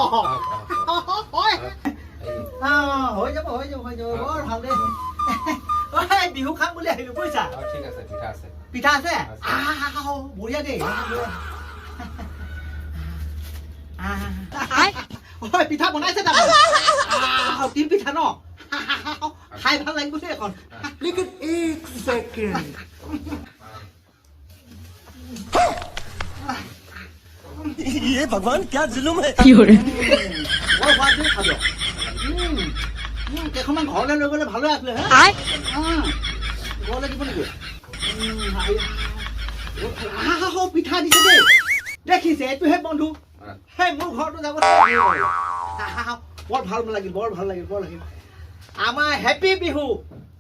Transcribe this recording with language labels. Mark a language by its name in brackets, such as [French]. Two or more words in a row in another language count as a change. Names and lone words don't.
[Assamese] হৈ যাব বৰ ভাল দেই বিহু খাম বুলি আহিলো বুজিছা ঠিক আছে পিঠা আছে বঢ়িয়া দেই পিঠা বনাইছে তাৰমানে তিল পিঠা ন খাই ভাল লাগিব দেই এখন [Hindi] लेकिन एक सेकंड ये भगवान क्या जुलुम है [Assamese] বৰ সোৱাদ দেই খাব কেইখনমান ঘৰলৈ লৈ গ'লে ভালে আছিলে ঘৰলৈ দিব নেকি পিঠা দিছে দেই দেখিছে এইটোহে বন্ধু সেই মোৰ ঘৰটো যাব বৰ ভাল লাগিল আমাৰ হেপী বিহু